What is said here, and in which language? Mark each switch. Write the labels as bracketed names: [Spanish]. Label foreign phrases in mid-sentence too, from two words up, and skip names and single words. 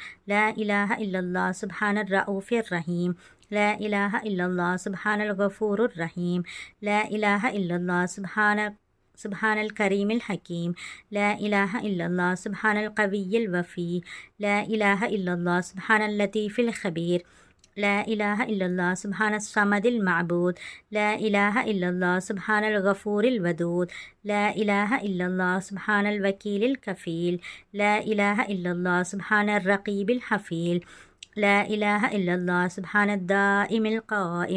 [Arabic] لا إله إلا الله سبحان الرؤوف الرحيم. لا إله إلا الله سبحان الغفور الرحيم. لا إله إلا الله سبحان الكريم الحكيم. لا إله إلا الله سبحان القوي الوفي. لا إله إلا الله سبحان اللطيف الخبير. لا إله إلا الله سبحان الصمد المعبود. لا إله إلا الله سبحان الغفور الودود. لا إله إلا الله سبحان الوكيل الكفيل. لا إله إلا الله سبحان الرقيب الحفيظ. لا إله إلا الله سبحان الدائم القائم.